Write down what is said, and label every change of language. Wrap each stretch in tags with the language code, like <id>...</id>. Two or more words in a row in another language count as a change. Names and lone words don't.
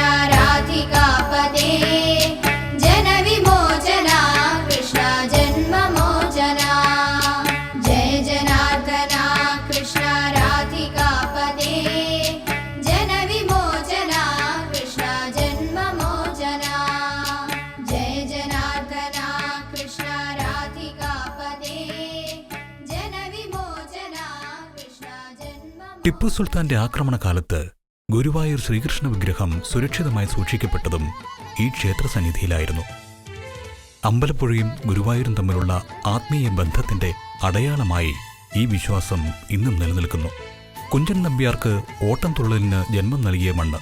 <sa>राधिकापदे जनविमोचना कृष्ण जन्ममोचना जय जनार्दना कृष्ण राधिकापदे जनविमोचना कृष्ण जन्ममोचना जय जनार्दना कृष्ण राधिकापदे जनविमोचना कृष्ण जन्ममोचना</sa> <ml>ടിപ്പു സുൽത്താന്റെ ആക്രമണകാലത്ത് ഗുരുവായൂർ ശ്രീകൃഷ്ണ വിഗ്രഹം സുരക്ഷിതമായി സൂക്ഷിക്കപ്പെട്ടതും ഈ ക്ഷേത്രസന്നിധിയിലായിരുന്നു. അമ്പലപ്പുഴയും ഗുരുവായൂരും തമ്മിലുള്ള ആത്മീയ ബന്ധത്തിന്റെ അടയാളമായി ഈ വിശ്വാസം ഇന്നും നിലനിൽക്കുന്നു. കുഞ്ചൻ നമ്പ്യാർക്ക് ഓട്ടംതുള്ളലിന് ജന്മം നൽകിയ മണ്ണ്.</ml>